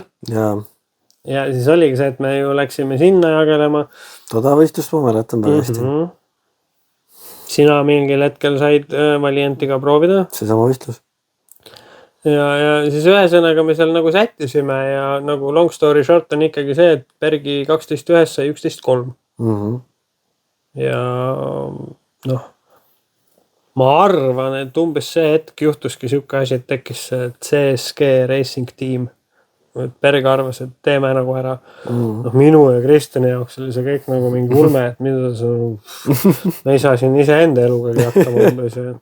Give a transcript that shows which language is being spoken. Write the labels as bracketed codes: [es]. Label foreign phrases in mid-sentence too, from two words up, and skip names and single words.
[et] Ja siis oligi see, et me ju läksime sinna jagelema. Toda võistlust ma mäletan väga hästi. Sina mingil hetkel said Valiantiga proovida. Seesama võistlus. Ja siis ühesõnaga me seal nagu sättisime ja nagu [en] long story short [et] on ikkagi see, et Bergi 12.1 sai 11.3. Ja noh, ma arvan, et umbes see hetk juhtuski siuke asi, et tekkis see CSG Racing Team. Berg arvas, et teeme nagu ära. Noh, minu ja Kristjani jaoks oli see kõik nagu mingi ulme, et mida me ei saa siin ise enda elugagi hakkama umbes.